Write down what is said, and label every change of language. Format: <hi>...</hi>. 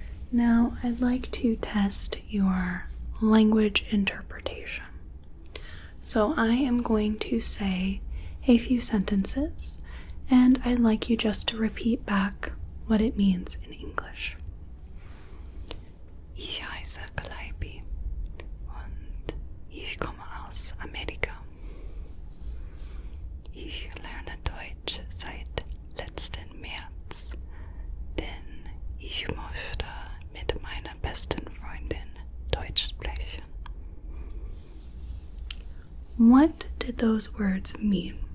<en>Now, I'd like to test your language interpretation. So I am going to say a few sentences, and I'd like you just to repeat back what it means in English.</en> <de>Ich heiße Calliope und ich komme aus Amerika. Ich lerne Deutsch seit letzten März, denn ich möchte mit meiner besten Freundin Deutsch sprechen.</de> <en>What did those words mean?</en>